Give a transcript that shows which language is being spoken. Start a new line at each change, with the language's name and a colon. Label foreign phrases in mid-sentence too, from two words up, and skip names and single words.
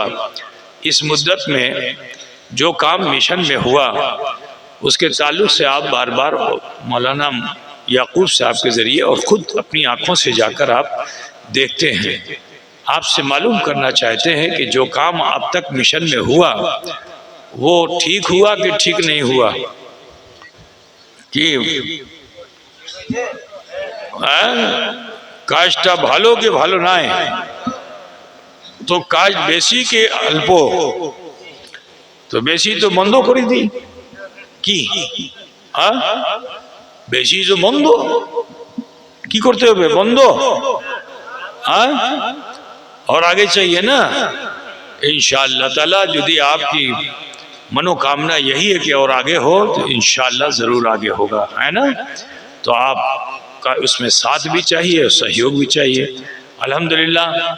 Urdu: اس مدت میں جو کام مشن میں ہوا اس کے تعلق سے آپ بار بار مولانا یعقوب صاحب کے ذریعے اور خود اپنی آنکھوں سے جا کر آپ دیکھتے ہیں، آپ سے معلوم کرنا چاہتے ہیں کہ جو کام اب تک مشن میں ہوا وہ ٹھیک ہوا کہ ٹھیک نہیں ہوا، کہ
Bangla: কাজটা ভালো কি ভালো নাই, তো কাজ বেশি কি অল্প, তো বেশি তো বন্ধ করে দিই, কি বেশি তো বন্ধ, কি করতে হবে বন্ধ,
Urdu: اور آگے چاہیے نا انشاءاللہ تعالی۔ যদি آپ کی منوکامنا یہی ہے کہ اور آگے ہو تو انشاءاللہ ضرور آگے ہوگا، ہے نا؟ تو آپ کا اس میں ساتھ بھی چاہیے اور سہیوگ بھی چاہیے۔